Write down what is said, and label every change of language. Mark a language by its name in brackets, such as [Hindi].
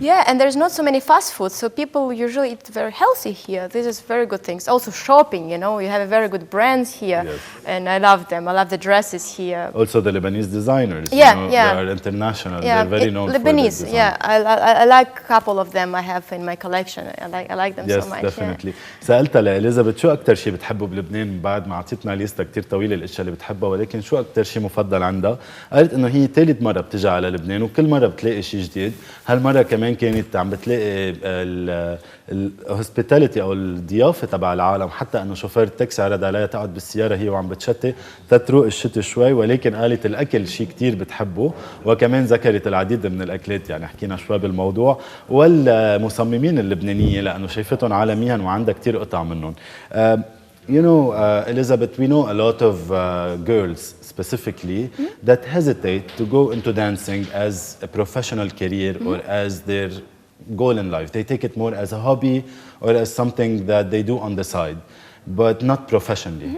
[English] yeah, and there's not so many fast foods, so people usually eat very healthy here. This is very good things. Also shopping, you have a very good brands here, Yes. and I love them. I love the dresses here. Also, the Lebanese designers. Yeah, they yeah. are international. Yeah, They're very known Lebanese. for their design. Yeah, I like a couple of them I have in my collection. I like them Yes, so much. definitely. [Arabic] سألتها لإليزابيث شو أكثر شيء بتحبه بلبنان بعد ما أعطيتنا ليستة كتير طويلة الأشياء اللي بتحبها، ولكن شو أكثر شيء مفضل عندها؟ قالت إنه هي ثالث مرة بتجي على لبنان وكل مرة بتلاقي شيء جديد. هالمرة كمان كانت عم بتلاقي الهوسبيتاليتي أو الضيافة تبع العالم، حتى إنه شوفير التاكسي عرض عليها تقعد بالسيارة هي وعم بتشتي تتروق الشتي شوي، ولكن قالت الأكل شيء كتير بتحبه، وكمان ذكرت العديد من الأكلات، يعني حكينا شوي بالموضوع، والمصممين اللبنانية لأنه شايفتهم عالميا وعندها كتير قطع منهم. [English] Elizabeth, we know a lot of girls specifically that hesitate to go into dancing as a professional career or as their goal in life. They take it more as a hobby or as something that they do on the side, but not professionally.